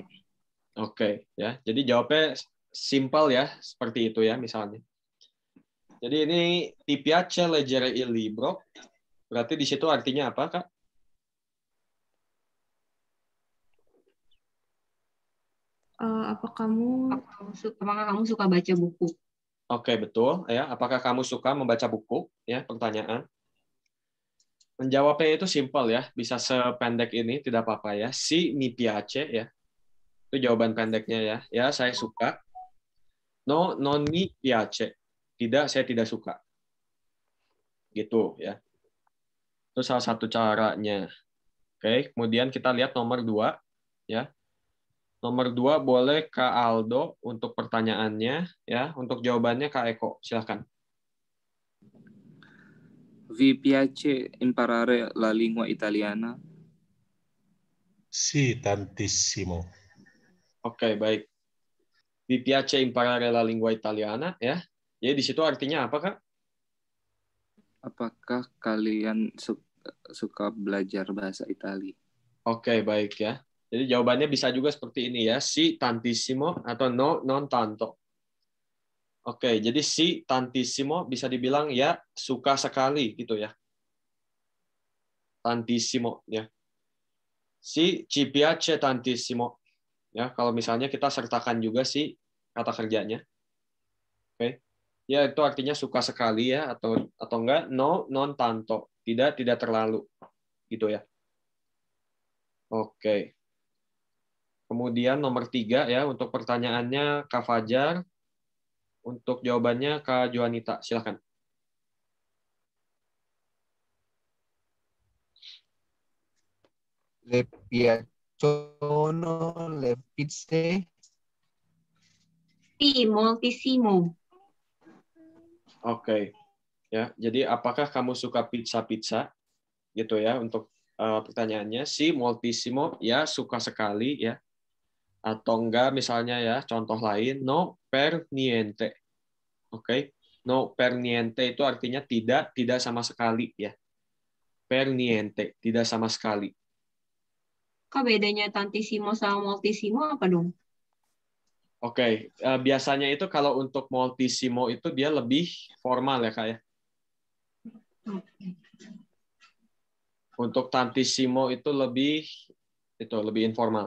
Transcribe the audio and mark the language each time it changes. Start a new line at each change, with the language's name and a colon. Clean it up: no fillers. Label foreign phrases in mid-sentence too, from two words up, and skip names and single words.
Indonesian: Oke, ya. Jadi jawabnya simpel ya, seperti itu ya misalnya. Jadi ini
Italian: ti piace leggere il libro.
Indonesian: Berarti di situ artinya apa, Kak? Apakah kamu suka baca buku? Oke, betul ya. Apakah kamu suka membaca buku? Ya, pertanyaan. Menjawabnya itu simpel ya, bisa sependek ini tidak apa-apa ya.
Italian: Si mi piace ya.
Indonesian: Itu jawaban pendeknya ya. Ya, saya suka.
Italian: No, non mi piace.
Indonesian: Tidak, saya tidak suka. gitu ya. Itu salah satu caranya. Oke, kemudian kita lihat nomor 2 ya. Nomor 2 boleh Kak Aldo untuk pertanyaannya ya, untuk jawabannya Kak Eko. Silakan.
Italian: Vi piace imparare la lingua italiana? Sì, tantissimo.
Indonesian: Oke, baik.
Italian: Vi piace imparare la lingua italiana ya.
Indonesian: Jadi di situ artinya apa, Kak? Apakah kalian suka belajar bahasa Italia? Oke, baik ya. Jadi jawabannya bisa juga seperti ini ya,
Italian: si tantissimo atau no non tanto.
Indonesian: Oke, jadi
Italian: si tantissimo
Indonesian: bisa dibilang ya suka sekali gitu ya.
Italian: Tantissimo ya. Si ci piace tantissimo.
Indonesian: Ya, kalau misalnya kita sertakan juga si kata kerjanya. Oke. Ya itu artinya suka sekali ya atau enggak
Italian: no non tanto,
Indonesian: tidak terlalu gitu ya. Oke. Kemudian nomor 3 ya untuk pertanyaannya Kak Fajar, untuk jawabannya Kak Joanita, silakan.
Italian: Le piacciono le pizze? Sì, moltissimo.
Indonesian: Oke. Ya, jadi apakah kamu suka pizza gitu ya untuk pertanyaannya
Italian: si moltissimo
Indonesian: ya suka sekali ya, atau enggak misalnya ya contoh lain
Italian: no per niente.
Indonesian: Oke.
Italian: No per niente
Indonesian: itu artinya tidak sama sekali ya.
Italian: Per niente,
Indonesian: tidak sama sekali. Kak, bedanya tantissimo sama moltissimo apa dong? Oke, biasanya itu kalau untuk moltissimo itu dia lebih formal ya Kak ya. Untuk tantissimo itu lebih informal.